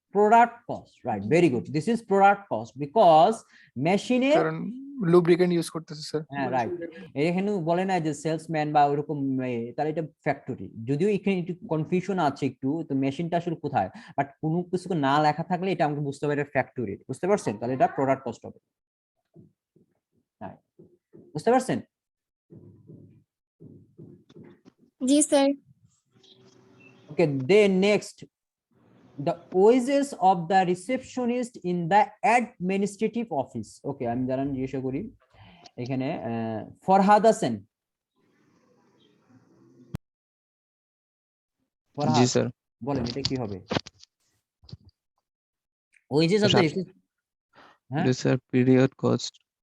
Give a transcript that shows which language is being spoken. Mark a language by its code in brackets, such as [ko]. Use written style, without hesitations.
[en] product cost, right, very good, this is product cost because machine এর, [bn] কারণ lubricant use করতেছে sir. হ্যাঁ right, এখানে বলে না যে সেলসম্যান বা ওরকম, তাহলে এটা ফ্যাক্টরি। যদিও এখানে একটু কনফিউশন আছে একটু, তো মেশিনটা আসলে কোথায়, বাট কোনো কিছু না লেখা থাকলে এটা আমাকে বুঝতে পারে ফ্যাক্টরি। বুঝতে পারছেন? তাহলে এটা প্রোডাক্ট কস্ট হবে। বুঝতে পারছেন? জি sir. [en] Okay, then next, the wages of the receptionist in the administrative office. [bn] ওকে, আমি জানান জিজ্ঞাসা করি এখানে, ফরহাদ আছেন? জি স্যার। বলেন এটা কি হবে? [en] wages of the, হ্যাঁ [bn] স্যার পিরিয়ড কস্ট।